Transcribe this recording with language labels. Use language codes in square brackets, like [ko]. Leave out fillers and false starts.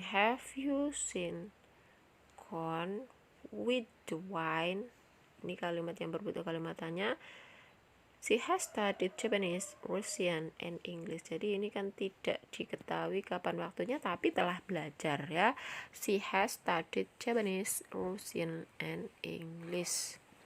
[en] Have you seen corn with the wine? [id] Ini kalimat yang berbentuk kalimat tanya. [en] She has studied Japanese, Russian, and English. [id] Jadi ini kan tidak diketahui kapan waktunya, tapi telah belajar ya. [en] She has studied Japanese, Russian, and English.